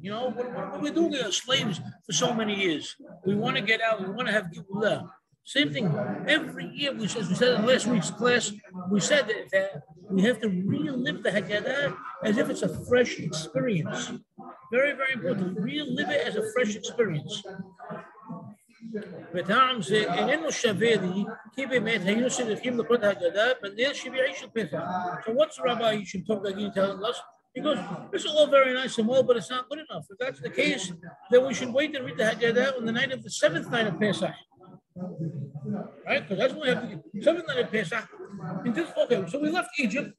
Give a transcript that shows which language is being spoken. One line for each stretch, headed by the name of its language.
English: You know, what are we doing as slaves for so many years? We want to get out. We want to have Geula. Same thing. Every year, we said in last week's class, we said that we have to relive the Haggadah as if it's a fresh experience. Very, very important. Relive it as a fresh experience.
Hebrew: בטעם זה איננו שווה לי, כי באמת היינו צריכים לקרוא את ההגדה בליל שביעי של פסח.
English: So what's Rabbi Shem Gaguine telling us? He goes, this is all very nice and well, but it's not good enough. If that's the case, then we should wait and read the Haggadah on the night of the 7th night of Pesach. Right? Because that's when we have the 7th night of Pesach. Okay, so we left Egypt.